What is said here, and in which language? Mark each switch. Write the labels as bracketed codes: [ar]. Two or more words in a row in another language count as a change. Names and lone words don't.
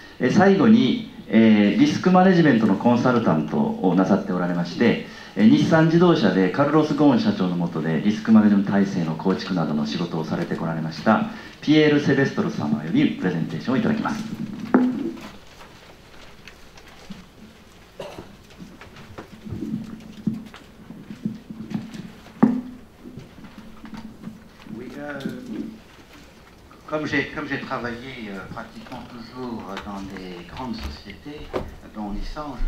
[ja] 最後に、リスクマネジメントのコンサルタントをなさっておられまして、日産自動車でカルロス・ゴーン社長の下でリスクマネジメント体制の構築などの仕事をされてこられましたピエール・セベストル様よりプレゼンテーションをいただきます。 [fr] Comme j'ai travaillé pratiquement toujours dans des grandes sociétés, dont Nissan, je